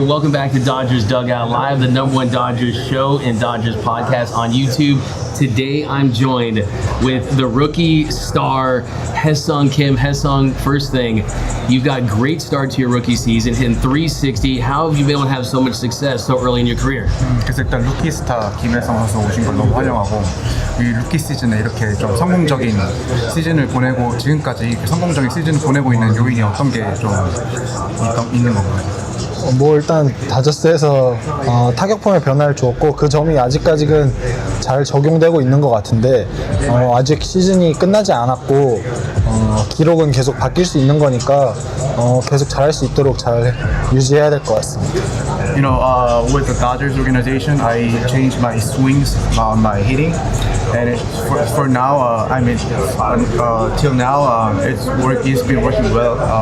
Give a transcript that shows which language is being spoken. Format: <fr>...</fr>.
<en>Welcome back to Dodgers Dugout Live, the #1 Dodgers show and Dodgers podcast on YouTube. Today, I'm joined with the rookie star, Hyeseong Kim. Hyeseong, first thing, you've got a great start to your rookie season, hitting .360. How have you been able to have so much success so early in your career?</en> <ko>그래서 일단 루키 스타 김혜성 선수 오신 걸 너무 환영하고, 이 루키 시즌에 이렇게 좀 성공적인 시즌을 보내고 지금까지 성공적인 시즌을 보내고 있는 요인이 어떤 게 좀 있는 건가요? 뭐 일단 다저스에서 타격폼의 변화를 주었고 그 점이 아직까지는 잘 적용되고 있는 것 같은데 아직 시즌이 끝나지 않았고 기록은 계속 바뀔 수 있는 거니까 계속 잘할 수 있도록 잘 유지해야 될 것 같습니다.</ko> <en>You know, with the Dodgers organization, I changed my swings on my hitting, and for now, till now, it's been working well.</en>